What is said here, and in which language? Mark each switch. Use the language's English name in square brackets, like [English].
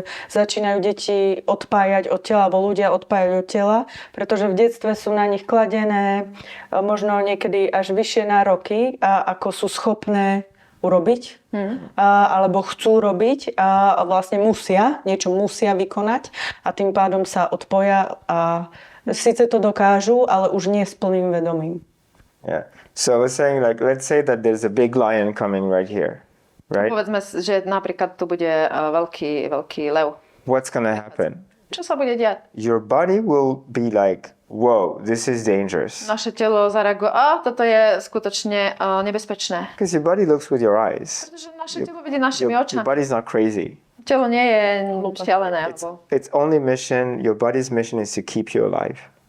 [Slovak] začínajú deti odpájať od tela, alebo ľudia odpájať od tela, pretože v detstve sú na nich kladené možno niekedy až vyššie nároky, ako sú schopné urobiť, alebo chcú robiť a vlastne niečo musia vykonať a tým pádom sa odpoja a síce to dokážu, ale už nie s plným vedomím. [English] Yeah. So I was saying, like, let's say that there's a big lion coming right here, right? [Slovak] Povedzme, že napríklad tu bude veľký lev. [English] What's gonna happen? [Slovak] Čo sa bude diať? [English] Your body will be like, whoa, this is dangerous. [Slovak] Naše telo zareaguje, toto je skutočne nebezpečné. [English] Because your body looks with your eyes. [Slovak] Pretože naše telo vidí našimi [English] Your [Slovak] očami. [English] body's not crazy. [Slovak] Telo nie je šialené. [English] Its only mission, your body's mission is to keep you alive.